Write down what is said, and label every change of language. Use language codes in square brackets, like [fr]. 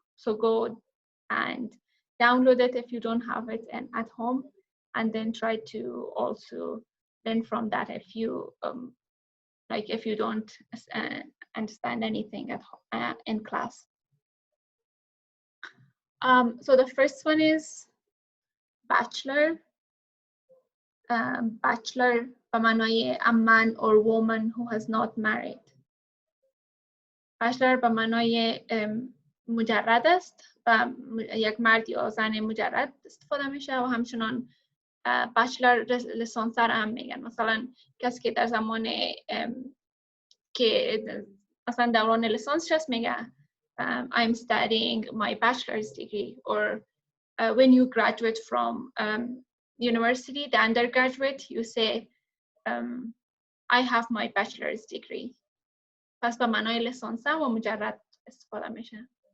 [en] So go and download it if you don't have it at home, and then try to also learn from that if you if you don't understand anything at home, in class. So the first one is bachelor. Bachelor به معنای a man or woman who has not married. [fa] bachelor به معنای مجرد است و یک مرد یا زن مجرد استفاده میشه و همچنان bachelor لیسانسر هم میگن. مثلا کسی که در زمان که مثلا دوران لیسانسش هست میگه I'm studying my bachelor's degree. [en] Or when you graduate from university, the undergraduate, you say I have my bachelor's degree. [fa] پس به معنای لیسانسه و مجرد استفاده میشه.